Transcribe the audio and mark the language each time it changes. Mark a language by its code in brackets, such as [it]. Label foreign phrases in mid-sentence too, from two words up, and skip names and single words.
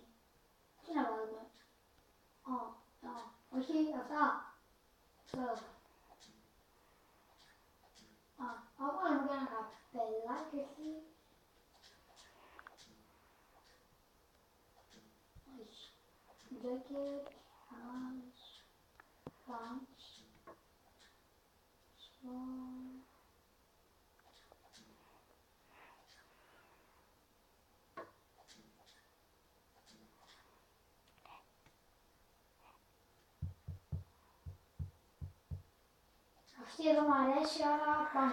[el] Τι να βάλουμε. Όχι, αυτά. Αυτό. Θα βάλουμε και ένα καπελάκι εκεί. Όχι. [en] Jacket, hands, pants, small. [el] Αυτή εδώ μ' αρέσει, άρα πάμε.